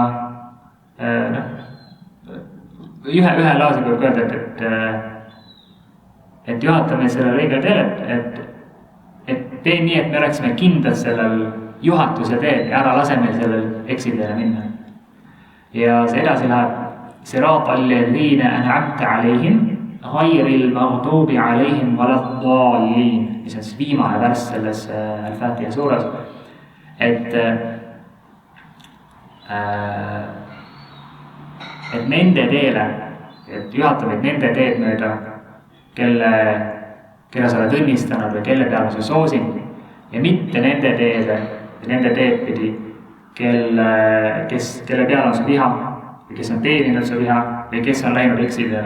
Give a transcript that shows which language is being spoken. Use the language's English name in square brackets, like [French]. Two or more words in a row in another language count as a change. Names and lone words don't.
[Estonian] ühe lausega võib öelda, et juhatame sellele õigele teele, et tee nii, et me oleksime kindlad sellel juhatuse teel ja ära lase meil sellel eksiteele minna. Ja see edasi läheb [Arabic] صراط الذين أنعمت عليهم غير المغضوب عليهم ولا الضالين, [Estonian] mis on siis viimane värss selles Al-Fatiha suures, et nende teele, et juhatame nende teed mööda, kelle sa oled õnnistanud või kelle peale sa soosin, ja mitte nende teed pidi, kelle peale on su viha või kes on teeninud su viha või kes on läinud eksiteele.